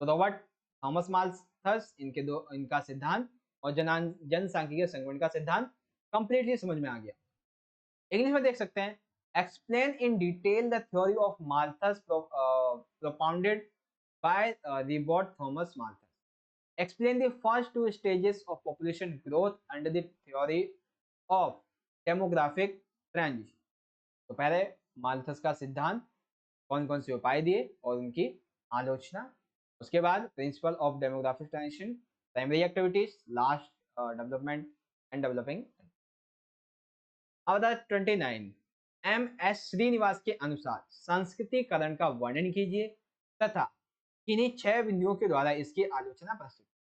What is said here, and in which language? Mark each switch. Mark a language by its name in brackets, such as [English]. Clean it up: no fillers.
[Hindi] तो Robert Thomas Malthus इनका सिद्धांत और जनसांख्यिकीय संक्रमण का सिद्धांत कंप्लीटली समझ में आ गया। इंग्लिश में देख सकते हैं, [English] Explain in detail the theory of Malthus propounded by Robert Thomas Malthus. Explain the first two stages of population growth under the theory of demographic transition। [Hindi] तो पहले माल्थस का सिद्धांत, कौन कौन से उपाय दिए और उनकी आलोचना। उसके बाद [English] Principle of demographic transition, primary activities, last development and developing. [Hindi] अब 29 एम एस श्रीनिवास के अनुसार संस्कृतिकरण का वर्णन कीजिए तथा किन्हीं 6 बिंदुओं के द्वारा इसकी आलोचना प्रस्तुत।